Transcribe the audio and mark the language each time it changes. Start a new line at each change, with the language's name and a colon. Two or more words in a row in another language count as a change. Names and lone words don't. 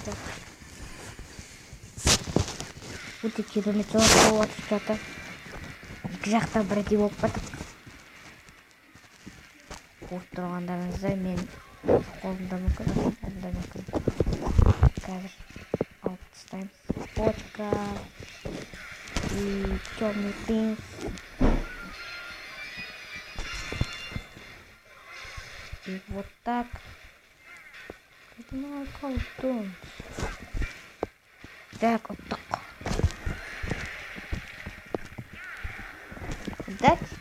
Kazakh: өте керемет жауап болып жатыр. Екі жақта бірдей болып бардық. Қуып тұрғандарыңыздай мен қолымда мүмкін, қолымда мүмкін. Қазір алып тастаймыз.
Russian: Бочка и черный принц. И вот так. Это мой колдун. Так, вот так. Дать?